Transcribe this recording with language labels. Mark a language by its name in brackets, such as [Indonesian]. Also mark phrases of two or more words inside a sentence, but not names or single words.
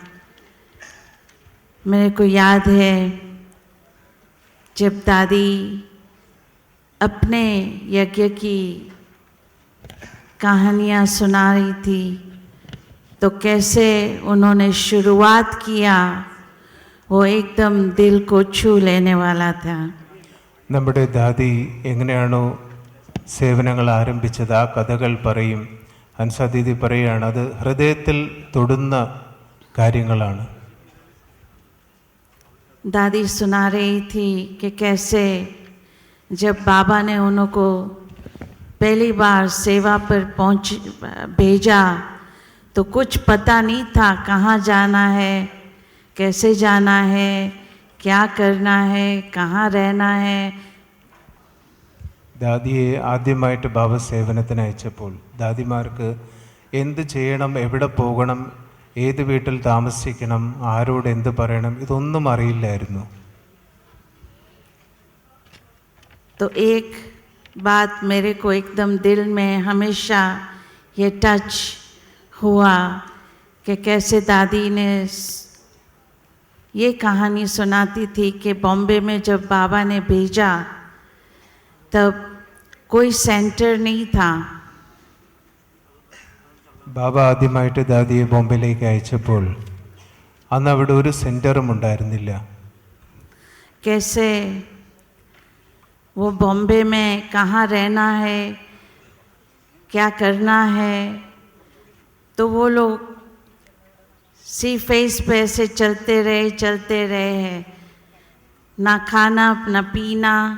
[Hindi] मेरे को याद है जब दादी अपने यज्ञ की कहानियाँ सुना रही थी, तो कैसे उन्होंने शुरुआत किया, वो एकदम दिल को छू लेने वाला था। [Malayalam] നമ്മുടെ ദാദി എങ്ങനെയാണോ സേവനങ്ങൾ ആരംഭിച്ചത് ആ കഥകൾ പറയും. ഹൻസാദീദി പറയുകയാണ്, അത് ഹൃദയത്തിൽ തൊടുന്ന കാര്യങ്ങളാണ്. [Hindi] दादी सुना रही थी कि कैसे जब बाबा ने उनको पहली बार सेवा पर भेजा तो कुछ पता नहीं था कहाँ जाना है, कैसे जाना है, क्या करना है, कहाँ रहना है. [Malayalam] ദാദിയെ ആദ്യമായിട്ട് ബാബ സേവനത്തിന് അയച്ചപ്പോൾ ദാദിമാർക്ക് എന്ത് ചെയ്യണം, എവിടെ പോകണം, ഏത് വീട്ടിൽ താമസിക്കണം, ആരോട് എന്ത് പറയണം, ഇതൊന്നും അറിയില്ലായിരുന്നു. [Hindi] तो एक बात मेरे को एकदम दिल में हमेशा ये टच हुआ कि कैसे दादी ने ये कहानी सुनाती थी कि बॉम्बे में जब बाबा ने भेजा तब कोई सेंटर नहीं था. [Malayalam] ബാബ ആദ്യമായിട്ട് ദാദിയെ ബോംബെയിലേക്ക് അയച്ചപ്പോൾ അന്ന് അവിടെ ഒരു സെൻറ്ററും ഉണ്ടായിരുന്നില്ല. [Hindi] कैसे वो बॉम्बे में कहाँ रहना है, क्या करना है, तो वो लोग सी फेस पे ऐसे चलते रहे हैं, ना खाना ना पीना.